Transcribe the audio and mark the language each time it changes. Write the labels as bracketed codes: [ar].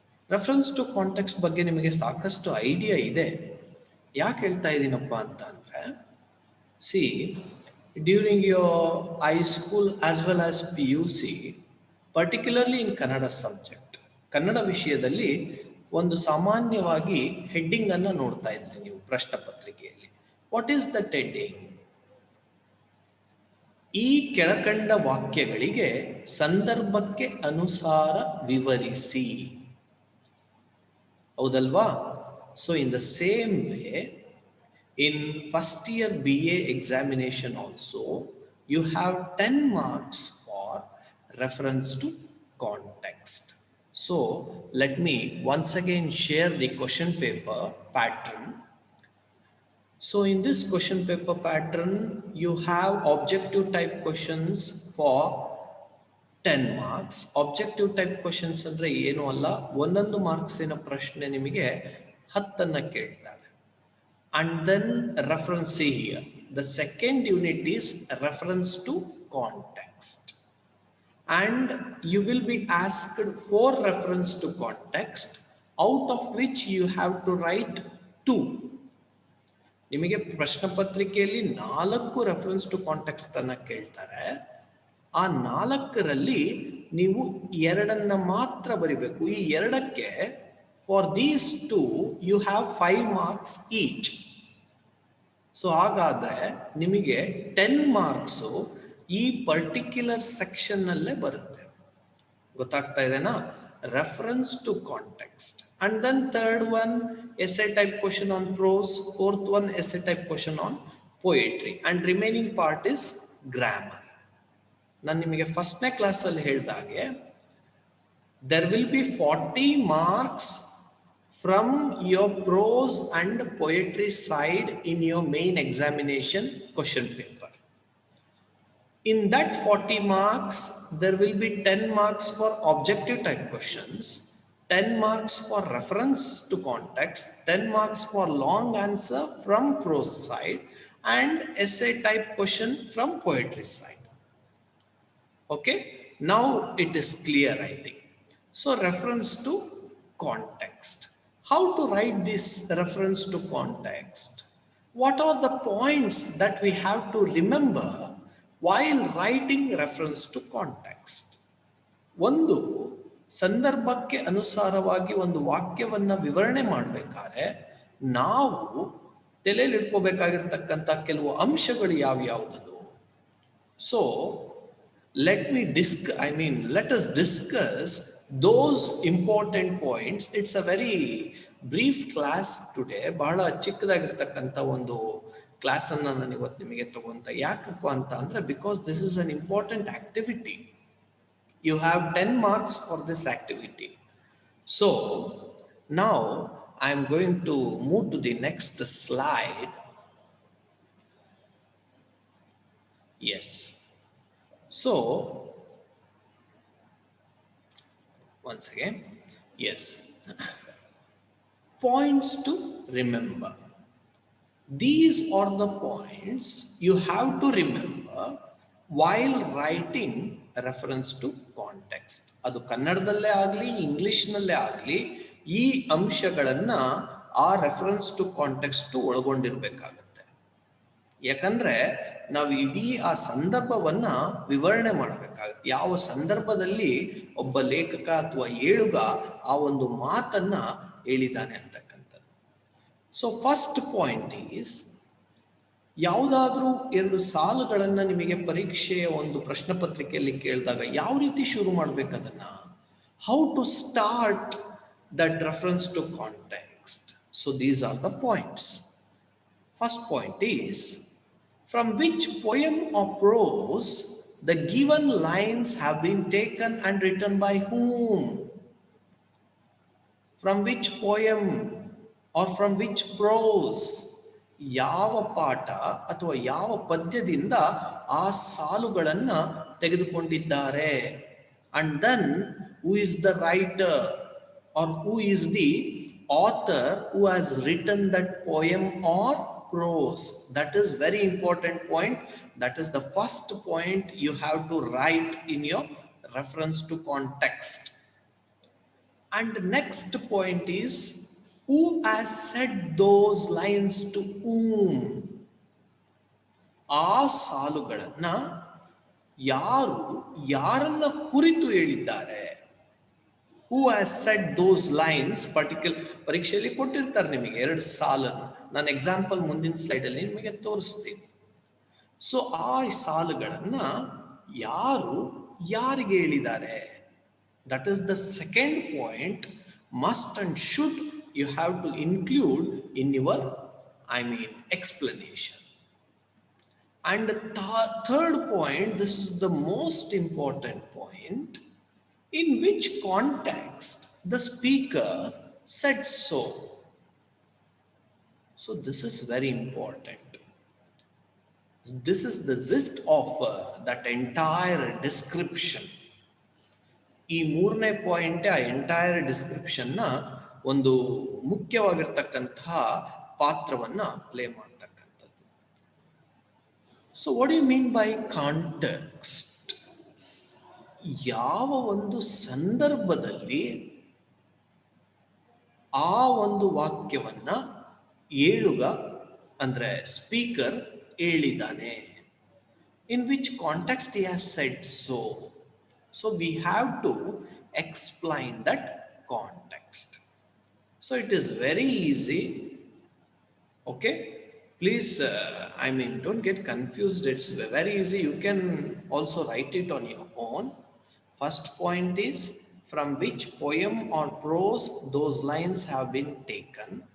[kn] Reference to context ಬಗ್ಗೆ ನಿಮಗೆ ಸಾಕಷ್ಟು ಐಡಿಯಾ ಇದೆ. ಯಾಕೆ ಹೇಳ್ತಾ ಇದ್ದೀನಪ್ಪ ಅಂತ ಅಂದರೆ, [en] see during your high school as well as PUC, particularly in Kannada subject, [kn] Kannada ವಿಷಯದಲ್ಲಿ ಒಂದು ಸಾಮಾನ್ಯವಾಗಿ ಹೆಡ್ಡಿಂಗನ್ನು ನೋಡ್ತಾ ಇದ್ರಿ ನೀವು ಪ್ರಶ್ನೆ ಪತ್ರಿಕೆಯಲ್ಲಿ. [en] What is that heading? [kn] ಈ ಕೆಳಕಂಡ ವಾಕ್ಯಗಳಿಗೆ ಸಂದರ್ಭಕ್ಕೆ ಅನುಸಾರ ವಿವರಿಸಿ. ಹೌದಲ್ವಾ? [en] So in the same way, in first year BA examination also, you have 10 marks for reference to context. So let me once again share the question paper pattern. So in this question paper pattern, you have objective type questions for 10 marks. [kn] Objective type questions ಅಂದರೆ ಏನು ಅಲ್ಲ, ಒಂದೊಂದು ಮಾರ್ಕ್ಸಿನ ಪ್ರಶ್ನೆ ನಿಮಗೆ 10 ಕೇಳ್ತಾರೆ. [en] And then reference, see here, the second unit is reference to context, and you will be asked for reference to context, out of which you have to write 2. [kn] ನಿಮಗೆ ಪ್ರಶ್ನೆ ಪತ್ರಿಕೆಯಲ್ಲಿ 4 ರೆಫರೆನ್ಸ್ ಟು ಕಾಂಟೆಕ್ಸ್ಟ್ ಅನ್ನ ಕೇಳ್ತಾರೆ. ಆ 4ರಲ್ಲಿ ನೀವು 2 ಮಾತ್ರ ಬರಿಬೇಕು. ಈ 2ಕ್ಕೆ [en] For these 2 you have 5 marks each. [kn] So ಹಾಗಾದರೆ ನಿಮಗೆ 10 ಮಾರ್ಕ್ಸು ಈ ಪರ್ಟಿಕ್ಯುಲರ್ ಸೆಕ್ಷನ್ನಲ್ಲೇ ಬರುತ್ತೆ. ಗೊತ್ತಾಗ್ತಾ ಇದೆನಾ? [en] Reference to context. And then third one essay type question on prose, fourth one essay type question on poetry, and remaining part is grammar. [kn] ನಾನು ನಿಮಗೆ ಫಸ್ಟ್ನೇ ಕ್ಲಾಸಲ್ಲಿ ಹೇಳಿದಾಗೆ [en] There will be 40 marks from your prose and poetry side in your main examination question paper. In that 40 marks, there will be 10 marks for objective type questions, 10 marks for reference to context, 10 marks for long answer from prose side, and essay type question from poetry side. Okay, now it is clear, I think. So reference to context. How to write this reference to context? What are the points that we have to remember while writing reference to context? [kn] ಒಂದು, ಸಂದರ್ಭಕ್ಕೆ ಅನುಸಾರವಾಗಿ ಒಂದು ವಾಕ್ಯವನ್ನು ವಿವರಣೆ ಮಾಡಬೇಕಾದ್ರೆ ನಾವು ತಲೆಯಲ್ಲಿ ಇಟ್ಕೋಬೇಕಾಗಿರ್ತಕ್ಕಂಥ ಕೆಲವು ಅಂಶಗಳು ಯಾವ್ಯಾವುದದು. [en] So let us discuss those important points. It's a very brief class today. [kn] ಬಹಳ ಚಿಕ್ಕದಾಗಿರ್ತಕ್ಕಂಥ ಒಂದು ಕ್ಲಾಸನ್ನು ನಾನು ಇವತ್ತು ನಿಮಗೆ ತಗೊಂತ. ಯಾಕಪ್ಪ ಅಂತ ಅಂದರೆ, [en] Because this is an important activity. You have 10 marks for this activity. So now I am going to move to the next slide. Yes. So once again, yes, points to remember. These are the points you have to remember while writing reference to context. [kn] ಅದು ಕನ್ನಡದಲ್ಲೇ ಆಗಲಿ ಇಂಗ್ಲಿಷ್ನಲ್ಲೇ ಆಗಲಿ ಈ ಅಂಶಗಳನ್ನು ಆ reference to context ಒಳಗೊಂಡಿರ್ಬೇಕಾಗತ್ತೆ. ಯಾಕಂದ್ರೆ ನಾವು ಇಡೀ ಆ ಸಂದರ್ಭವನ್ನ ವಿವರಣೆ ಮಾಡಬೇಕಾಗುತ್ತೆ. ಯಾವ ಸಂದರ್ಭದಲ್ಲಿ ಒಬ್ಬ ಲೇಖಕ ಅಥವಾ ಏಳುಗ ಆ ಒಂದು ಮಾತನ್ನ ಹೇಳಿದ್ದಾನೆ ಅಂತಕ್ಕಂಥದ್ದು. [en] so first point is, [kn] ಯಾವುದಾದ್ರೂ ಎರಡು ಸಾಲುಗಳನ್ನ ನಿಮಗೆ ಪರೀಕ್ಷೆಯ ಒಂದು ಪ್ರಶ್ನೆ ಪತ್ರಿಕೆಯಲ್ಲಿ ಕೇಳಿದಾಗ ಯಾವ ರೀತಿ ಶುರು ಮಾಡ್ಬೇಕದನ್ನ, [en] How to start that reference to context. So these are the points. First point is, from which poem or prose the given lines have been taken and written by whom? From which poem or from which prose? [kn] ಯಾವ ಪಾಠ ಅಥವಾ ಯಾವ ಪದ್ಯದಿಂದ ಆ ಸಾಲುಗಳನ್ನ ತೆಗೆದುಕೊಂಡಿದ್ದಾರೆ. [en] And then who is the writer or who is the author who has written that poem or prose. That is very important point. That is the first point you have to write in your reference to context. And next point is, who has said those lines to whom? [kn] ಆ ಸಾಲುಗಳನ್ನ ಯಾರು ಯಾರನ್ನ ಕುರಿತು ಹೇಳಿದ್ದಾರೆ. [en] Who has said those lines? [kn] ಪರೀಕ್ಷೆಯಲ್ಲಿ ಕೊಟ್ಟಿರ್ತಾರೆ ನಿಮಗೆ ಎರಡು ಸಾಲನ್ನು. ನಾನು ಎಕ್ಸಾಂಪಲ್ ಮುಂದಿನ ಸ್ಲೈಡಲ್ಲಿ ನಿಮಗೆ ತೋರಿಸ್ತೀನಿ. ಸೊ ಆ ಸಾಲುಗಳನ್ನ ಯಾರು ಯಾರಿಗೆ ಹೇಳಿದ್ದಾರೆ, [en] That is the second point. Must and should you have to include in your explanation. And third point, this is the most important point, in which context the speaker said so. So this is very important. This is the gist of that entire description. [kn] ಈ ಮೂರನೇ point ಆ entire description ನ ಒಂದು ಮುಖ್ಯವಾಗಿರ್ತಕ್ಕಂತಹ ಪಾತ್ರವನ್ನ play ಮಾಡ್ತಕ್ಕಂಥದ್ದು. [en] So what you mean by context? [kn] ಯಾವ ಒಂದು ಸಂದರ್ಭದಲ್ಲಿ ಆ ಒಂದು ವಾಕ್ಯವನ್ನ ಏಳುಗ ಅಂದ್ರೆ ಸ್ಪೀಕರ್ ಹೇಳಿದಾನೆ. [en] In which context he has said so. So we have to explain that context. So it is very easy. Okay, please don't get confused. It's very easy. You can also write it on your own. First point is, from which poem or prose those lines have been taken.